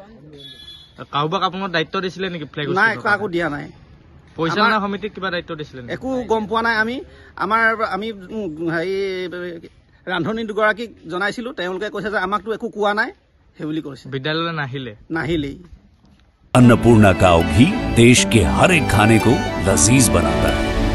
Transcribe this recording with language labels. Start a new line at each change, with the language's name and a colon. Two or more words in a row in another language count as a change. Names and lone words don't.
Assamese: কাৰোবাক আপোনাক দায়িত্ব দিছিলে নেকি ফ্লেগ? নাই, কাকো দিয়া নাই। পৰিচালনা সমিতিক কিবা দায়িত্ব দিছিলে? একো গম পোৱা নাই। আমি হেৰি ৰান্ধনী দুগৰাকীক জনাইছিলোঁ, তেওঁলোকে কৈছে যে আমাকতো একো কোৱা নাই সেই বুলি কৈছে। বিদ্যালয়লৈ নাহিলেই।
Hindi: अन्नपूर्णा काव घी देश के हर एक खाने को लजीज बनाता है।